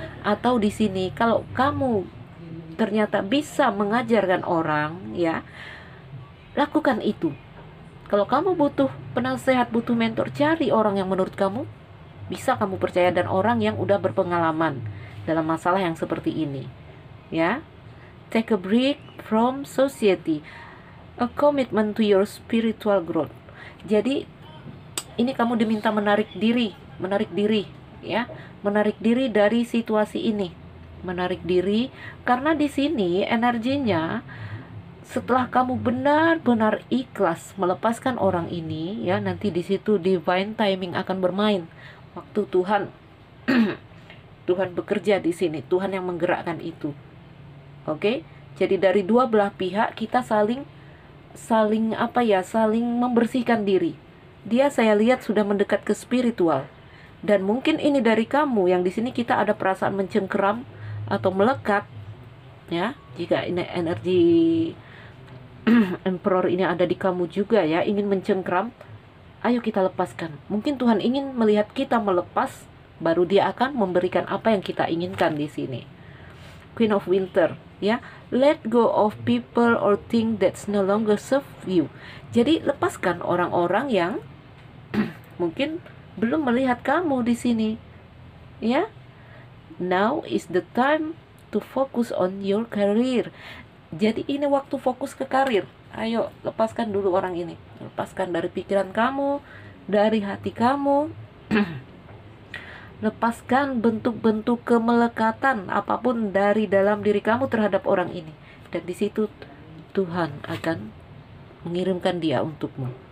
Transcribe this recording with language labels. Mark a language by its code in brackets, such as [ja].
[id] Atau di sini kalau kamu ternyata bisa mengajarkan orang ya, lakukan itu. Kalau kamu butuh penasehat, butuh mentor, cari orang yang menurut kamu bisa kamu percaya dan orang yang udah berpengalaman dalam masalah yang seperti ini ya. [en] Take a break from society. A commitment to your spiritual growth. [id] Jadi ini kamu diminta menarik diri ya, menarik diri dari situasi ini, menarik diri karena di sini energinya setelah kamu benar-benar ikhlas melepaskan orang ini ya, nanti di situ [en] divine timing [id] akan bermain. Waktu Tuhan Tuhan bekerja di sini, Tuhan yang menggerakkan itu. Oke? Jadi dari dua belah pihak kita saling membersihkan diri. Dia saya lihat sudah mendekat ke spiritual. Dan mungkin ini dari kamu yang di sini kita ada perasaan mencengkeram atau melekat ya. Jika ini energi Emperor ini ada di kamu juga ya, ingin mencengkeram, ayo kita lepaskan. Mungkin Tuhan ingin melihat kita melepas, baru dia akan memberikan apa yang kita inginkan di sini. [en] Queen of Winter ya, let go of people or things that's no longer serve you. [id] Jadi lepaskan orang-orang yang mungkin belum melihat kamu di sini ya. [en] Now is the time to focus on your career. [id] Jadi ini waktu fokus ke karir. Ayo lepaskan dulu orang ini, lepaskan dari pikiran kamu, dari hati kamu. Lepaskan bentuk-bentuk kemelekatan apapun dari dalam diri kamu terhadap orang ini. Dan di situ Tuhan akan mengirimkan dia untukmu.